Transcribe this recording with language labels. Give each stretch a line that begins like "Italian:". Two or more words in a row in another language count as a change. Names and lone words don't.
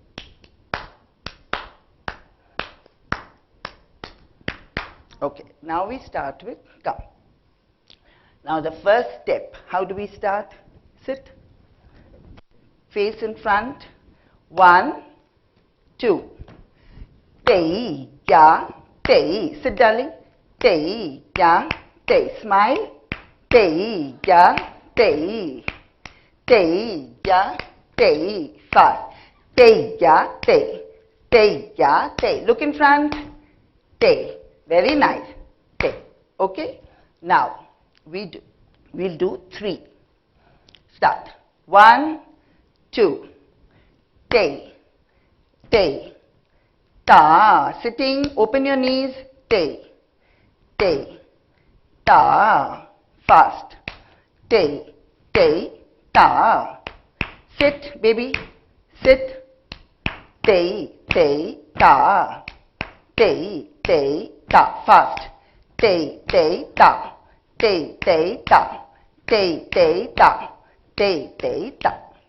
English: Okay, now we start with come. Now the first step, how do we start? Sit. Face in front. 1, 2. Tei, ya, tei. Sit darling. Tei, ya, tei. Smile. Tei, ya, tei. Tei, ya, tei. Fast. Tei, ya, tei. Tei, ya, tei. Look in front. Tei. Very nice. Tei. Okay? Now, we'll do 3. Start. 1, 2. Tei. Tei. Ta. Sitting. Open your knees. Tei. Tei. Ta. Fast. Tei. Tei. Ta. Sit, baby. Sit. Tei. Tei. Ta. Tei. Tei. Ta. Fast. Tei. Tei. Ta. Tei. Tei. Ta. Tei. Tei. Ta. Tei. Tei. Ta.